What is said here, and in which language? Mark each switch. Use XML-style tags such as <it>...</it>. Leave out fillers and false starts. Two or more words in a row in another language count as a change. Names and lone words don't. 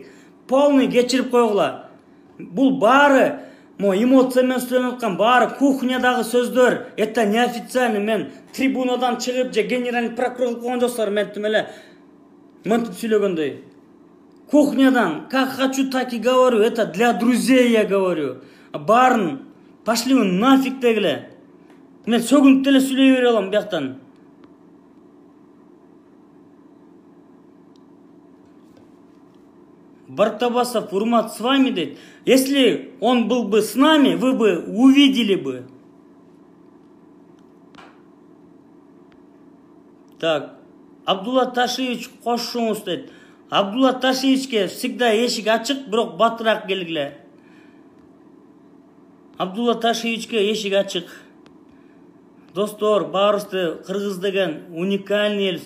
<ky>Полный кечирип койгула. Бул баары эмоция менен сүйлөнүп аткан, баары кухнядагы сөздөр.</ky> <ru>Это неофициальный.</ru> <ky>Мен трибунадан чыгып же</ky> <ru>генеральный прокурор</ru> <ky>койгон жоксуңар, мен тим эле мынтип сүйлөгөндөй. Кухнядан,</ky> <ru>как хочу, так и говорю. Это для друзей я говорю.</ru> <ky>Баарын</ky> <ru>пошли вы нафиг</ru> <ky>дегиле. Мен сөгүнүп деле сүйлөй бере алам бияктан.</ky> <ru>Бартабасов, Урмат с вами дейт. Если он был бы с нами, вы бы увидели бы. Так,</ru> <ky>Абдулла Ташевич кошуңуз дейт. Абдулла Ташевичке всегда эшик ачык, бирок батыраак келгиле. Абдулла Ташевичке эшик ачык. Достор, баарыбызды кыргыз деген уникальный элбиз.</ky>